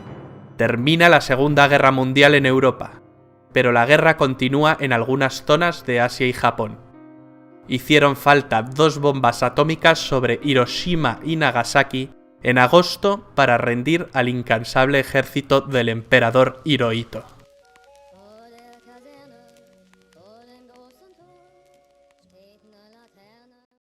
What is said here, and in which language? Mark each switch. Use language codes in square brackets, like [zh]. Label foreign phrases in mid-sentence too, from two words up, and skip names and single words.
[es] Termina la Segunda Guerra Mundial en Europa, pero la guerra continúa en algunas zonas de Asia y Japón. Hicieron falta 2 bombas atómicas sobre Hiroshima y Nagasaki en agosto para rendir al incansable ejército del emperador Hirohito. [de] Vor der Kaserne, vor dem großen Tor, steht eine Laterne.